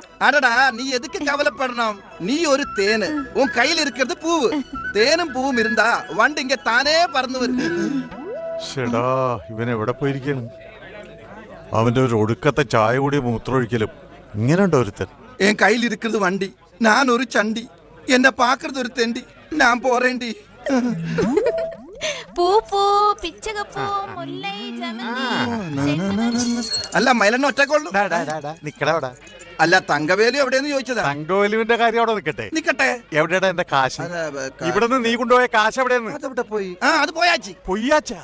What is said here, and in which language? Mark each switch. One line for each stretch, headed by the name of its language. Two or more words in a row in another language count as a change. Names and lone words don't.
Tamil: அடடா, நீ எதுக்கு கவலைப்படணும்? நீ ஒரு தேனு, உன் கையில இருக்கிறது பூவு. தேனும் பூவும் இருந்தா வண்டு இங்க தானே பறந்து வருது.
Malayalam: ഷെടാ, ഇവൻ എവിടെ പോയിരിക്കണം? അവന്റെ ഒരു ഒടുക്കത്തെ ചായ കൂടി മൂത്രമൊഴിക്കലും. ഇങ്ങനെയുണ്ടോ ഒരുത്തൻ?
Tamil: என் கையில் இருக்கிறது வண்டி, நான் ஒரு சண்டி, என்ன பாக்குறது ஒரு தெண்டி. நான் போறேன்டி. பூ பூ
Malayalam: പിച്ചകപ്പൂ മുല്ലൈ ജമന്തി. അല്ല മൈലണ്ണ ഒറ്റക്കൊള്ളു. നിക്കടാ. അല്ല തങ്കവേലു എവിടെയെന്ന് ചോദിച്ചതാ. തങ്കവേലുവിന്റെ കാര്യം അവിടെ നിക്കട്ടെ. നിക്കട്ടെ. എവിടെയാ എന്റെ കാശ്? ഇവിടുന്ന് നീ കൊണ്ടുപോയ കാശ് എവിടെയെന്ന്? അതെവിടെ പോയി?
Tamil: அது போயாச்சு. പൊയ്യാച്ചാ?